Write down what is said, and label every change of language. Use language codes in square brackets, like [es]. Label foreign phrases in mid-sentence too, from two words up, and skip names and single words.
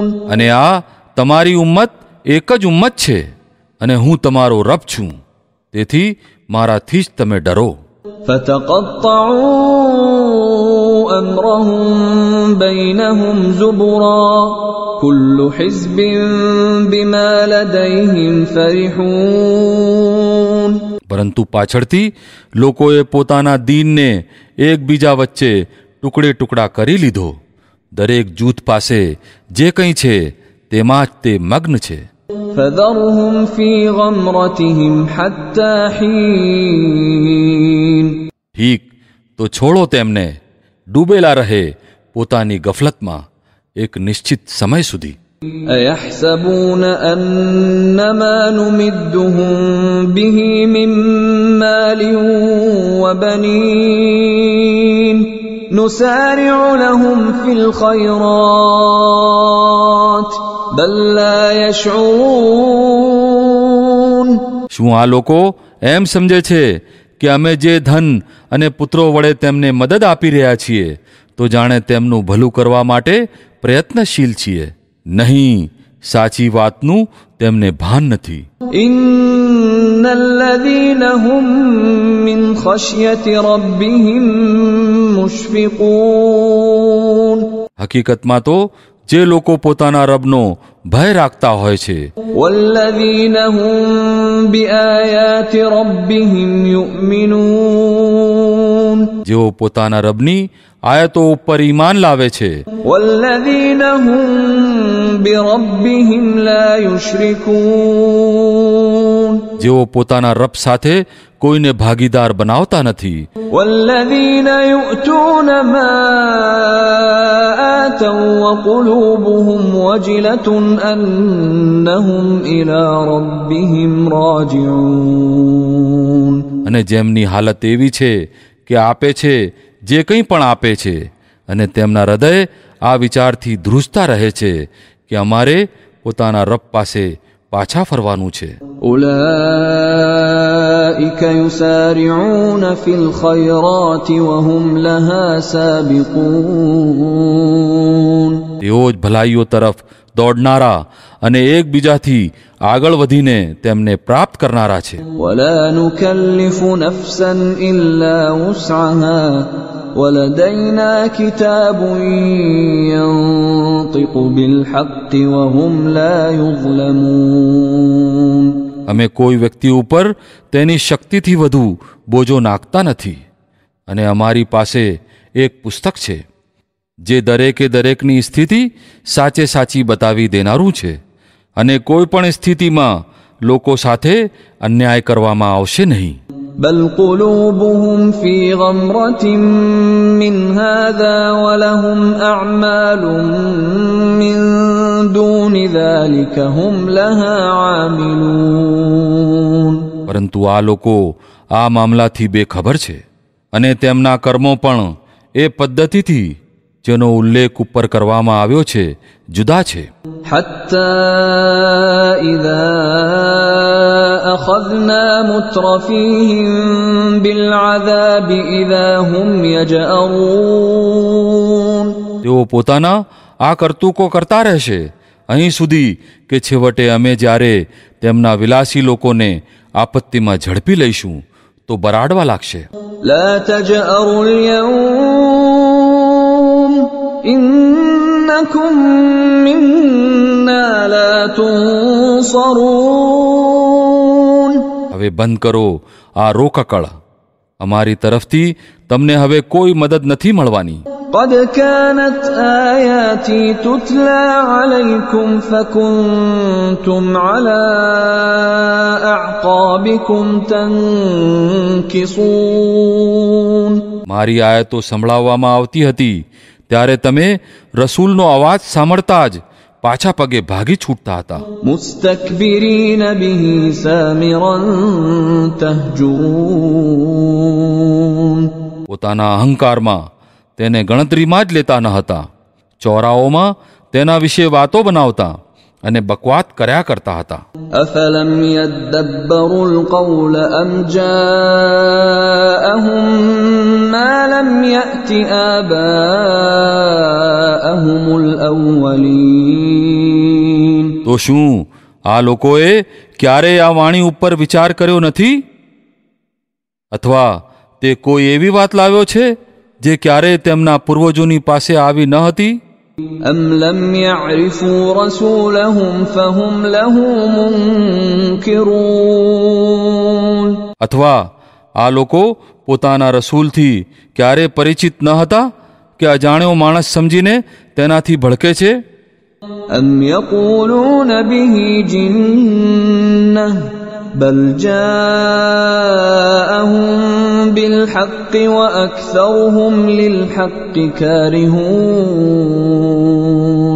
[gu] અને આ તમારી ઉમ્મત એક જ ઉમ્મત છે અને હું તમારો રબ છું, તેથી મારાથી જ તમે ડરો. [ar] فتقطعوا أمرهم بينهم زبرا كل حزب بما لديهم فرحون. [gu] પરંતુ પાછળથી લોકોએ પોતાના દીનને એકબીજા વચ્ચે ટુકડે ટુકડા કરી લીધો. દરેક જૂથ પાસે જે કંઈ છે તેમાં જ તે મગ્ન છે. [ar] فذرهم في غمرتهم حتى حين. [gu] ઠીક, તો છોડો તેમને ડૂબેલા રહે પોતાની ગફલતમાં એક નિશ્ચિત સમય સુધી. [ar] أيحسبون أنما نمدهم به من مال وبنين نسارع لهم في الخيرات بل لا يشعرون. [gu] શું આ લોકો એમ સમજે છે કે અમે જે ધન અને પુત્રો વડે તેમને મદદ આપી રહ્યા છીએ તો જાણે તેમનું ભલું કરવા માટે પ્રયત્નશીલ છીએ? નહીં, સાચી વાતનું તેમને ભાન નથી. [ar] إن الذين هم من خشية ربهم مشفقون. [gu] હકીકતમાં તો જે લોકો પોતાના રબનો ભય રાખતા હોય છે [ar] والذين هم بآيات ربهم يؤمنون. [gu] જેઓ પોતાના રબની આયતો ઉપર ઈમાન લાવે છે [ar] والذين هم بربهم لا يشركون. [gu] જેઓ પોતાના રબ સાથે કોઈને ભાગીદાર બનાવતા નથી. [ar] والذين يؤتون ما آتوا وقلوبهم وجلة أنهم إلى ربهم راجعون. [gu] અને જેમની હાલત એવી છે કે આપે છે જે કંઈ પણ આપે છે અને તેમના હૃદય આ વિચારથી ધ્રુજતા રહે છે કે અમારે પોતાના રબ પાસે પાછા ફરવાનું છે. [ar] أولئك يسارعون في الخيرات وهم لها سابقون. [gu] તેઓ જ ભલાઈઓ તરફ દોડનારા અને એકબીજાથી આગળ વધીને તેમને પ્રાપ્ત કરનારા છે. [ar] ولا نكلف نفسا إلا وسعها ولدينا كتاب ينطق بالحق وهم لا يظلمون. [gu] અમે કોઈ વ્યક્તિ ઉપર તેની શક્તિથી વધુ બોજો નાખતા નથી અને અમારી પાસે એક પુસ્તક છે જે દરેકે દરેકની સ્થિતિ સાચે સાચી બતાવી દેનારું છે અને કોઈ પણ સ્થિતિમાં લોકો સાથે અન્યાય કરવામાં આવશે નહીં. [ar] بل قلوبهم في غمرة من هذا ولهم أعمال من دون ذلك هم لها عاملون. [gu] પરંતુ આ લોકો આ મામલાથી બેખબર છે અને તેમના કર્મો પણ એ પદ્ધતિથી જેનો ઉલ્લેખ ઉપર કરવામાં આવ્યો છે જુદા છે. [ar] حتى إذا أخذنا مترفيهم بالعذاب إذا هم يجأرون. [gu] તેઓ પોતાના આ કરતૂકો કરતા રહેશે અહીં સુધી કે છેવટે અમે જ્યારે તેમના વિલાસી લોકોને આપત્તિમાં ઝડપી લઈશું તો બરાડવા લાગશે. [ar] لا تجأروا اليوم إنكم منا لا تنصرون. [gu] હવે બંધ કરો આ રોકકળ. અમારી તરફથી તમને હવે કોઈ મદદ નથી મળવાની. [ar] قد كانت آياتي تتلى عليكم فكنتم على أعقابكم تنكصون. [gu] મારી આયતો સંભળાવવામાં આવતી હતી ત્યારે તમે રસૂલનો અવાજ સાંભળતા જ પાછા પગે ભાગી છૂટતા હતા. [ar] مستكبرين به سامرا تهجرون. [gu] પોતાના અહંકારમાં તેને ગણતરીમાં જ લેતા ન હતા. ચોરાઓમાં તેના વિશે વાતો બનાવતા અને બકવાત કર્યા કરતા હતા. [ar] أفلم يدبروا القول أم جاءهم ما لم يأت آباءهم الأولين. [gu] તો શું આ લોકોએ ક્યારેય આ વાણી ઉપર વિચાર કર્યો નથી? અથવા તે કોઈ એવી વાત લાવ્યો છે જે ક્યારેય તેમના પૂર્વજોની પાસે આવી ન હતી? [ar] أم لم يعرفوا رسولهم فهم له منكرون [gu] અથવા આ લોકો પોતાના રસૂલથી ક્યારે પરિચિત ન હતા કે અજાણ્યો માણસ સમજીને તેનાથી ભડકે છે? [ar] أم يقولون به جنة بل جاءهم بالحق وأكثرهم للحق كارهون